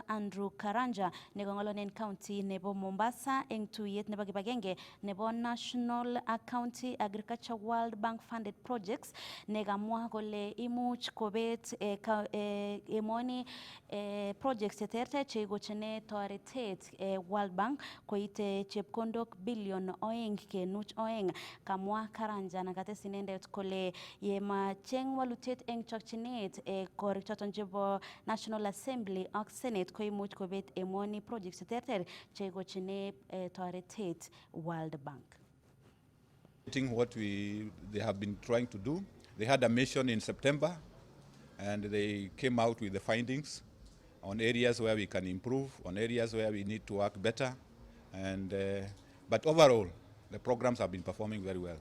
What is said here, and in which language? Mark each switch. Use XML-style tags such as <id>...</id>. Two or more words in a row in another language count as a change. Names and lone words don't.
<kln>Andrew Karanja nekong'ololen county nebo Mombasa eng tuyet nebo kibagenge nebo National County Agriculture World Bank Funded Projects nekamwa kole imuch kobet emoni projects cheterter cheikochine toretet World Bank koite chepkondok bilion 2.2. Kamwa Karanja nakates inendet kole yemacheng walutiet eng chokchinet korik choton chebo National Assembly ak Senate koimuch kobet emoni projects cheterter cheikochine toretet World Bank.</kln> <en>What they have been trying to do. They had a mission in September and they came out with the findings on areas where we can improve, on areas where we need to work better. But overall, the programs have been performing very well.</en>